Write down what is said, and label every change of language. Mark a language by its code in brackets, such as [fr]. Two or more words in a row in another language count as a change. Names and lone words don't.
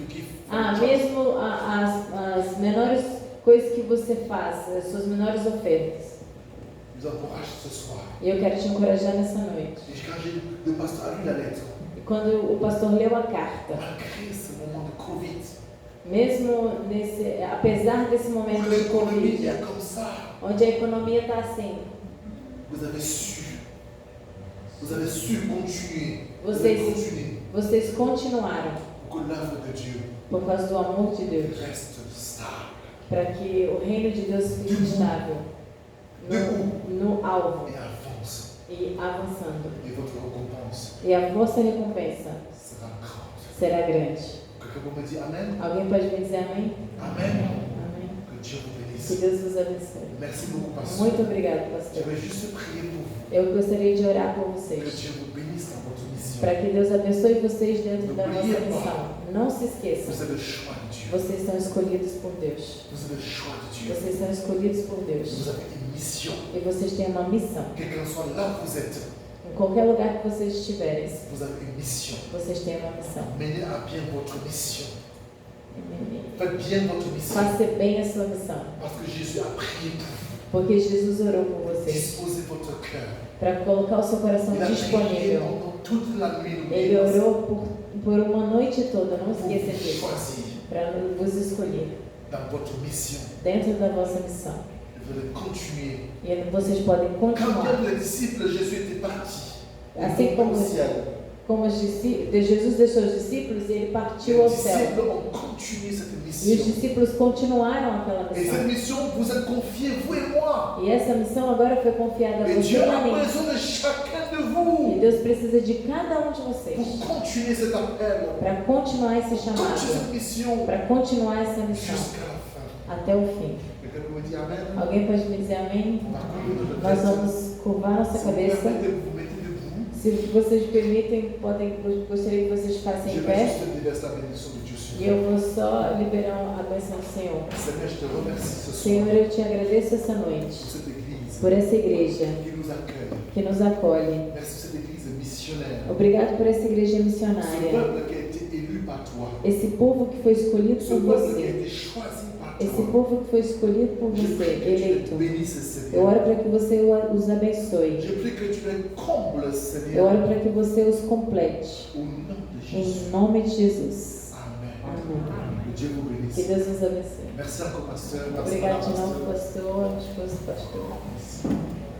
[pt] Ah, mesmo as menores coisas que você faz, as suas menores ofertas. [fr] Je vous encourage ce soir. [pt] E eu quero te encorajar nessa noite. [fr] Et quand le pasteur a lu la lettre, [pt] E quando o pastor leu a carta, [fr] malgré ce moment de Covid, [pt] mesmo apesar desse [fr] où [pt] momento de [fr] l'économie [pt] Covid, [fr] est comme ça, [pt] onde a economia está assim, [fr] vous avez su continuer. Vous avez [pt] Vocês, [fr] continué [pt] vocês continuaram [fr] pour que l'œuvre de Dieu [pt] por causa do amor de Deus, [fr] reste stable. [pt] para que o reino de Deus fique estável no alvo [fr] et avance. [pt] e avançando. [fr] Et votre récompense [pt] E a vossa recompensa [fr] sera grande. [pt] será grande. [fr] Quelqu'un peut me dire Amen? [pt] Alguém pode me dizer amém? [fr] Amen. [pt] Amém. [fr] Que Dieu vous [pt] Que [fr] bénisse. [pt] Deus vos abençoe. [fr] Merci beaucoup, pasteur. [pt] Muito obrigado, [fr] Je [pt] pastor. [fr] vais juste prier pour vous. [pt] Eu gostaria de orar por [fr] Que [pt] vocês, [fr] Dieu vous bénisse dans votre mission. [pt] para que Deus abençoe vocês dentro da vossa missão. Não se esqueçam, [fr] Vous êtes le choix de Dieu. [pt] vocês são escolhidos por Deus. [fr] Vous êtes le choix de Dieu. [pt] Vocês são escolhidos por Deus. [fr] Vous avez une mission. [pt] E vocês têm uma missão. [fr] Quel qu'en soit là où vous êtes, [pt] Em qualquer lugar que vocês estiverem, [fr] vous avez une mission. [pt] vocês têm uma missão. [fr] Menez à bien votre mission. Faites bien votre mission. [pt] Faça bem a sua missão. [fr] Parce que Jésus a prié pour vous. [pt] Porque Jesus orou por vocês. [fr] Disposez votre cœur. [pt] Para colocar o seu coração [fr] Il a prié [pt] disponível. [fr] pendant toute la nuit. [pt] Ele orou por uma noite toda, não [fr] Pour [pt] esqueça [fr] vous [pt] disso. [fr] choisir [pt] Para vos escolher [fr] dans votre mission. [pt] dentro da vossa missão. [fr] Vous allez continuer. [pt] E vocês podem [fr] Quand [pt] continuar. [fr] même les disciples, Jésus était parti. [pt] Assim como, Jesus deixou os discípulos e ele partiu ao [fr] Les [pt] céu. [fr] disciples ont continué cette [pt] E os [fr] mission. [pt] discípulos continuaram aquela [fr] Et cette [pt] missão. [fr] mission vous est confiée, vous et moi. [pt] E essa missão agora foi confiada a [fr] Et [pt] você [fr] Dieu [pt] e a [fr] a [pt] mim. [fr] besoin de chacun de [pt] E [fr] vous [pt] Deus precisa de cada um de vocês [fr] pour continuer cet appel, [pt] para continuar esse [fr] continuer [pt] chamado, [fr] cette mission [pt] para continuar essa missão [fr] jusqu'à la fin. [pt] até o fim. [fr] Quelqu'un peut me dire Amen? [pt] Alguém pode me dizer amém? [fr] On va courir notre [pt] Nós [fr] tête. [pt] vamos curvar nossa [fr] Si vous [pt] cabeça. [fr] permettez, vous vous mettez debout. [pt] Se vocês permitem, gostaria que vocês ficassem [fr] Je [pt] em [fr] vais [pt] pé. [fr] juste déverser la bénédiction de Dieu sur [pt] E [fr] vous. [pt] eu vou só liberar a bênção do Senhor. [fr] Seigneur, je te remercie ce [pt] Senhor, [fr] soir [pt] eu te agradeço essa [fr] pour [pt] noite, [fr] cette église [pt] por essa igreja [fr] qui nous accueille. [pt] que nos acolhe. [fr] Merci pour cette église missionnaire. [pt] Obrigado por essa igreja [fr] Ce [pt] missionária. [fr] peuple qui a été élu par toi. [pt] Esse povo que foi escolhido [fr] Ce [pt] por [fr] peuple qui a [pt] você. [fr] été choisi par [pt] Esse [fr] toi. [pt] povo que foi escolhido por [fr] Je [pt] você, [fr] prie que tu les [pt] eleito. [fr] bénisses, [pt] Eu [fr] Seigneur. [pt] oro para que você os abençoe. [fr] Je prie que tu les combles, [pt] Eu [fr] Seigneur. [pt] oro para que você os complete. [fr] Au nom de Jésus. [pt] Em nome de Jesus. [fr] Amen. [pt] Amém. [fr] Que Dieu vous [pt] Que [fr] bénisse. [pt] Deus nos abençoe. [fr] Merci encore, pasteur. Merci, [pt] Obrigado de [fr] pasteur. [pt] novo, pastor. Esposo, pastor. [fr] Merci.